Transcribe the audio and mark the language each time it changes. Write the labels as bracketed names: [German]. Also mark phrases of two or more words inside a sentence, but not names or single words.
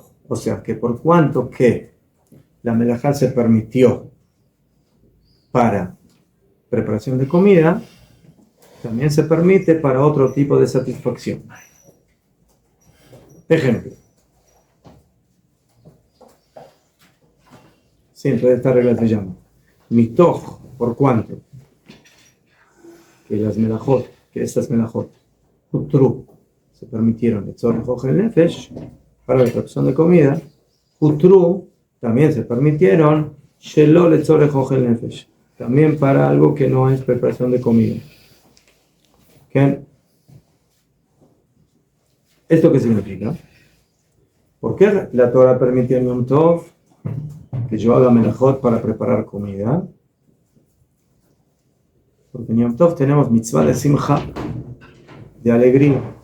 [Spanish] O sea, que por cuanto que la melajá se permitió para preparación de comida, también se permite para otro tipo de satisfacción. Ejemplo. Sí, entonces esta regla se llama mitoch, ¿por cuánto? Que las melajot, que estas melajot, hutru, se permitieron [Hebrew] לצורך אוכל נפש, [Spanish] para la preparación de comida, hutru, también se permitieron [Hebrew] שלא לצורך אוכל נפש, [Spanish] también para algo que no es preparación de comida. ¿Qué? ¿Esto qué significa? ¿Por qué la Torah permitió en Yom Tov que yo haga melajot para preparar comida? Porque en Yom Tov tenemos mitzvah de simcha, de alegría.